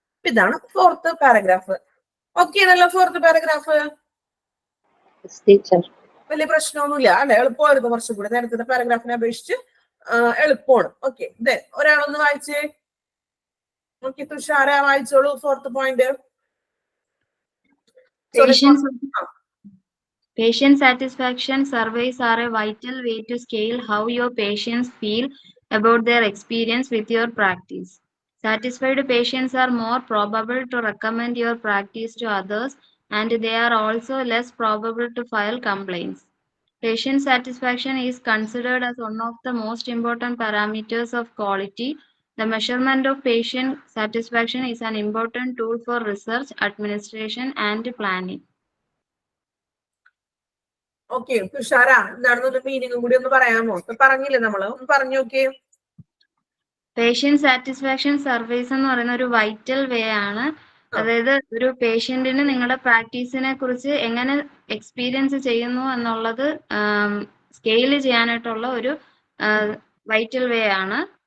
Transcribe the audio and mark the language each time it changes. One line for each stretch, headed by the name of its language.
Malayalam: ഇതാണ് 4th paragraph. Okay ആണല്ലോ 4th paragraph? വലിയ പ്രശ്നമൊന്നുമില്ല അല്ലെ, എളുപ്പമായിരുന്നു. കുറച്ചും കൂടി നേരത്തെ പാരഗ്രാഫിനെ അപേക്ഷിച്ച് എളുപ്പമാണ്. ഓക്കെ, ഒരാളൊന്ന് വായിച്ചേ. ഓക്കെ, തുഷാര വായിച്ചോളൂ 4th point.
English: Patient satisfaction surveys are a vital way to scale how your patients feel about their experience with your practice. Satisfied patients are more probable to recommend your practice to others, and they are also less probable to file complaints. Patient satisfaction is considered as one of the most important parameters of quality. The measurement of patient satisfaction is an important tool for research, administration, and planning.
Malayalam: Okay, Thushara എന്താണെന്നൊരു മീനിങ്ങും കൂടി ഒന്ന് പറയാമോ? പറഞ്ഞില്ലേ നമ്മള്, ഒന്ന് പറഞ്ഞു നോക്കിയേ. Patient satisfaction service എന്ന് പറയുന്ന ഒരു വൈറ്റൽ വേ ആണ്. അതായത് ഒരു പേഷ്യന്റിന് നിങ്ങളുടെ പ്രാക്ടീസിനെ കുറിച്ച് എങ്ങനെ എക്സ്പീരിയൻസ് ചെയ്യുന്നു എന്നുള്ളത് സ്കെയിൽ ചെയ്യാനായിട്ടുള്ള ഒരു വൈറ്റൽ വേ ആണ്.